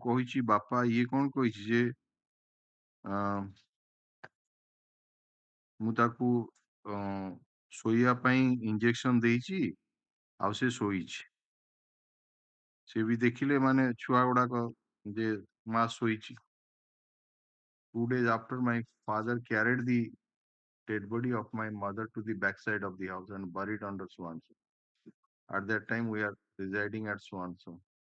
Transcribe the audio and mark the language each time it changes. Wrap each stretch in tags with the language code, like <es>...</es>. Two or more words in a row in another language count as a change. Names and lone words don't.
<or>କହିଛି ବାପା ଇଏ କଣ କହିଛି ଯେ ମୁଁ ତାକୁ ଶୋଇବା ପାଇଁ ଇଞ୍ଜେକ୍ସନ ଦେଇଛି ଆଉ ସେ ଶୋଇଛି ସେ ବି ଦେଖିଲେ ମାନେ ଛୁଆ ଗୁଡାକ ଯେ ମା ଶୋଇଛି</or> <en>2 days after my father carried the dead body of my mother to the backside of the house and buried under Swanson. At that time we are residing at Swanson.</en>